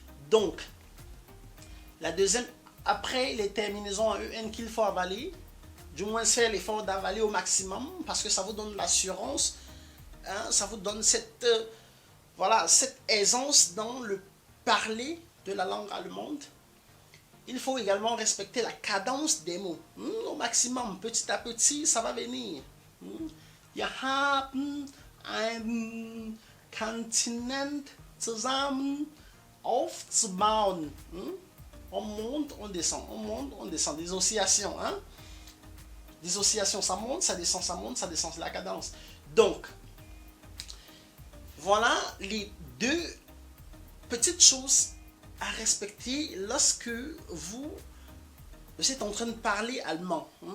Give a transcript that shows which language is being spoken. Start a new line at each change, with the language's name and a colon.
French: Donc, la deuxième, après les terminaisons en EN qu'il faut avaler, du moins faire l'effort d'avaler au maximum, parce que ça vous donne l'assurance, ça vous donne cette, cette aisance dans le parler de la langue allemande. Il faut également respecter la cadence des mots. Au maximum, petit à petit, ça va venir.
German: Wir haben ein Kontinent zusammen aufzubauen.
French: On monte, on descend. On monte, on descend. Des oscillations. Des oscillations, ça monte, ça descend, ça monte, ça descend. C'est la cadence. Donc, voilà les deux petites choses à respecter lorsque vous êtes en train de parler allemand.